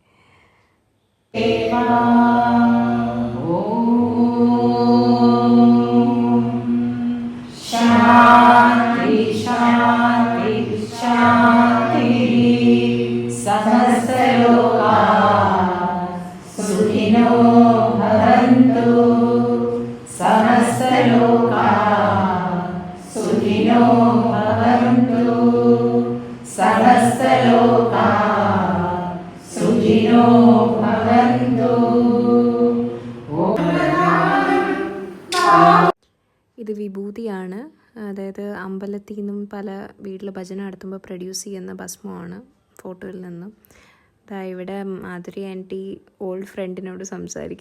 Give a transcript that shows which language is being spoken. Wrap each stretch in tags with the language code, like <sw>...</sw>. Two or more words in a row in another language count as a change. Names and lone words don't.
<sa>ശാന്തി ശാന്തി ശാന്തി സമസ്തലോകാ സുഖിനോ ഭവന്തു സമസ്തലോകാ സുഖിനോ ഭവന്തു സമസ്തലോകാ സുഖിനോ ഭവന്തു.</sa> <ml>ഇത് വിഭൂതിയാണ്, അതായത് അമ്പലത്തിൽ നിന്നും പല വീട്ടിൽ ഭജന നടത്തുമ്പോൾ പ്രൊഡ്യൂസ് ചെയ്യുന്ന ഭസ്മമാണ് ഫോട്ടോയിൽ നിന്നും. ഇവിടെ മാധുരി</ml> <en>aunty old friend</en> <ml>സംസാരിക്കും.</ml>